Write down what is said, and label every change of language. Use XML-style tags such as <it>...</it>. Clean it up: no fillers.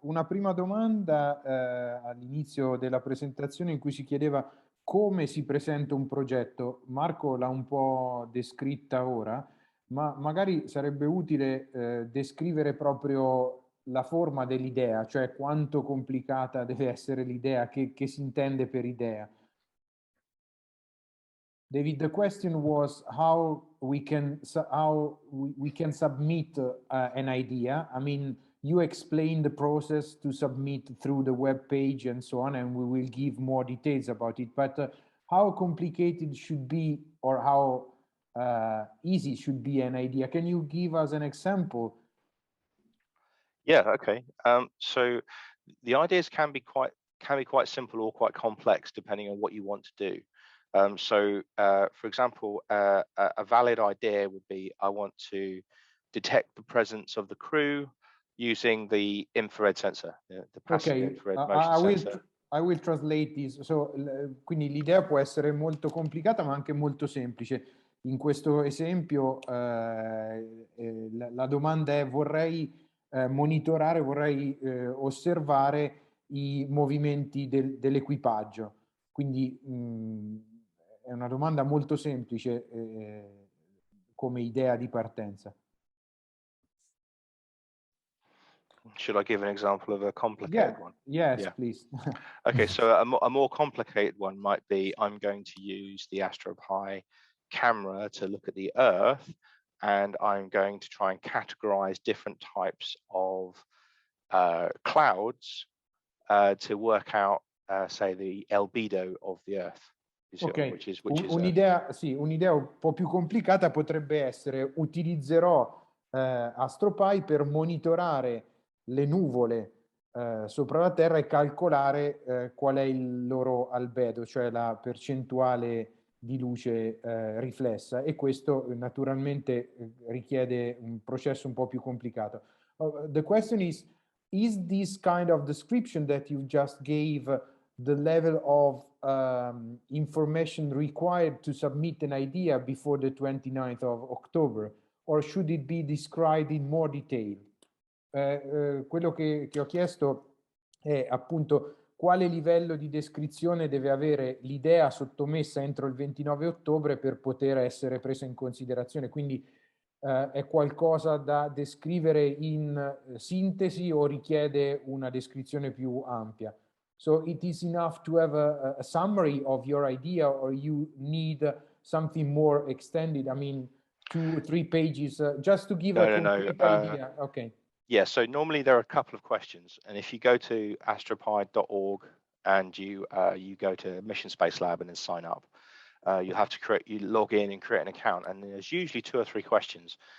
<it>una prima domanda all'inizio della presentazione in cui si chiedeva come si presenta un progetto. Marco l'ha un po' descritta ora, ma magari sarebbe utile descrivere proprio la forma dell'idea, cioè quanto complicata deve essere l'idea, che si intende per idea.</it> <en>David, the question was how we can submit an idea. I mean, you explain the process to submit through the web page and so on, and we will give more details about it. But how complicated should be, or how easy should be an idea? Can you give us an example? Yeah, okay. So the ideas can be quite simple or quite complex depending on what you want to do. For example, a valid idea would be, I want to detect the presence of the crew using the infrared sensor, the passive infrared motion sensor. I will translate this.</en> <it>Quindi l'idea può essere molto complicata ma anche molto semplice. In questo esempio la domanda è: vorrei monitorare, vorrei osservare i movimenti dell'equipaggio. Quindi è una domanda molto semplice come idea di partenza.</it> <en>Should I give an example of a complicated one? Yes, please. Okay, so a more complicated one might be, I'm going to use the Astro Pi camera to look at the Earth, and I'm going to try and categorize different types of clouds to work out, say, the albedo of the Earth.</en> <it>Ok, un'idea un po' più complicata potrebbe essere: utilizzerò Astro Pi per monitorare le nuvole sopra la Terra e calcolare qual è il loro albedo, cioè la percentuale di luce riflessa, e questo naturalmente richiede un processo un po' più complicato.</it> <en>The question is this kind of description that you just gave the level of information required to submit an idea before the 29th of October, or should it be described in more detail?</en> <it>Quello che ho chiesto è appunto quale livello di descrizione deve avere l'idea sottomessa entro il 29 ottobre per poter essere presa in considerazione. Quindi è qualcosa da descrivere in sintesi o richiede una descrizione più ampia?</it> <en>So it is enough to have a summary of your idea, or you need something more extended? I mean, 2 or 3 pages, just to give a complete idea. Okay. Yeah, so normally there are a couple of questions, and if you go to astropie.org and you go to Mission Space Lab and then sign up, you have to you log in and create an account, and there's usually 2 or 3 questions.</en>